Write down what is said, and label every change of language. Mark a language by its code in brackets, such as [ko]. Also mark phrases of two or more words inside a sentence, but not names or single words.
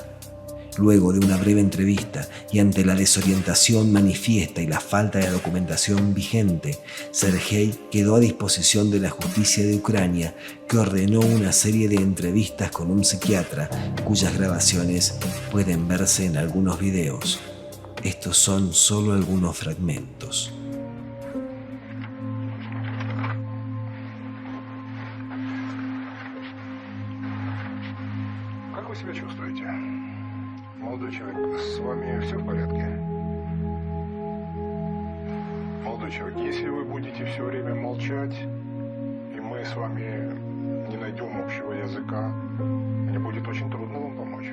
[es] Luego de una breve entrevista y ante la desorientación manifiesta y la falta de documentación vigente, Sergei quedó a disposición de la justicia de Ucrania, que ordenó una serie de entrevistas con un psiquiatra cuyas grabaciones pueden verse en algunos videos. Estos son solo algunos fragmentos. [ru] Как вы себя чувствуете? Молодой человек, с вами все в порядке? Молодой человек, если вы будете все время молчать, и мы с вами не найдем общего языка, мне будет очень трудно вам помочь.